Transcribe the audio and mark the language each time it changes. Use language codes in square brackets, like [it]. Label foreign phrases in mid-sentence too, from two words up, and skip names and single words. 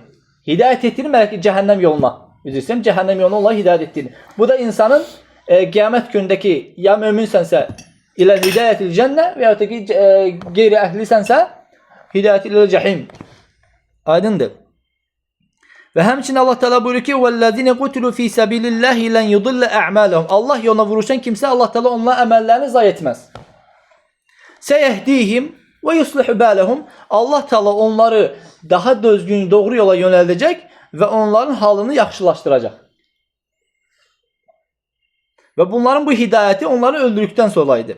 [az] Hidayət etdirin mələklər cəhənnəm yoluna. Üzrsən, cəhənnəm yoluna onları hidayət etdirin. Bu da insanın qiyamət gündəki ya möminsənsə ilə [ar] هداية الجنة [az] və ya da ki, qeyri-əhlisənsə hidayət ilə cəhim. Aydındır. Və həmçinin Allah Teala buyurur ki: [ar] "والذين قتلوا في سبيل الله فلن يضل أعمالهم." [az] Allah yoluna vuruşan kimsə Allah Teala onların əməllərini zayi etməz. [ar] سيهديهم ويصلح بالهم. [az] Allah Teala onları daha düzgün, doğru yola yönəldəcək və onların halını yaxşılaşdıracaq. Və bunların bu hidayəti onları öldürdükdən sonra idi.